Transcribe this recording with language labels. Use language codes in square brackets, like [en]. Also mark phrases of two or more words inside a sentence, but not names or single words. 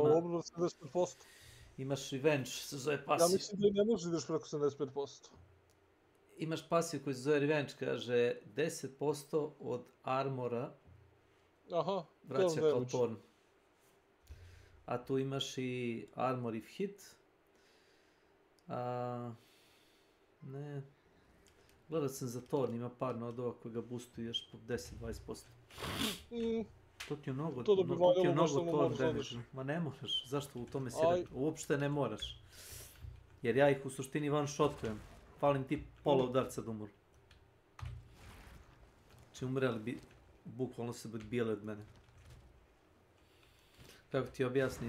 [sr] Ovo 75%. Imaš revenge, se zove pasiv. Ja mislim da i ne možeš ideš preko 75%. Imaš pasiv koji se zove revenge, kaže 10% od armora vraća kao torn. A tu imaš i [en] armor if hit. [sr] Ne. Gledao sam za torn, ima par nodova koji ga boostuješ po 10-20%. To ti je mnogo, [en] torn damage. [sr] Ma ne moraš, zašto u tome si rekao? Uopšte ne moraš. Jer ja ih u suštini one-shotujem. Falim ti pola udarca da umru. Znači umreli bi, bukvalno se bi bijeli od mene. Kako ti objasnim?